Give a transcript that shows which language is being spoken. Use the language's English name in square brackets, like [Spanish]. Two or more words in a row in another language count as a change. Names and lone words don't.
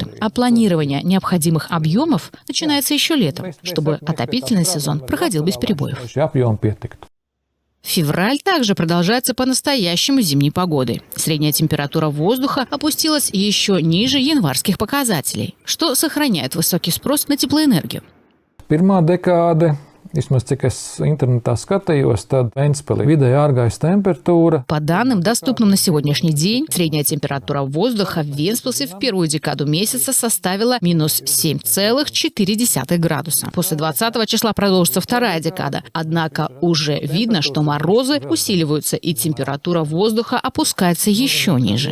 [Russian] А планирование необходимых объемов начинается еще летом, чтобы отопительный сезон проходил без перебоев. Февраль также продолжается по-настоящему зимней погодой. Средняя температура воздуха опустилась еще ниже январских показателей, что сохраняет высокий спрос на теплоэнергию. [Latvian] Vismaz cik es internetā skatījos, tad Ventspilī vidēja ārgaisa температура. [Russian] По данным, доступным на сегодняшний день, средняя температура воздуха в Вентспилсе в первую декаду месяца составила минус 7,4 градуса. После 20 числа продолжится вторая декада. Однако уже видно, что морозы усиливаются и температура воздуха опускается еще ниже.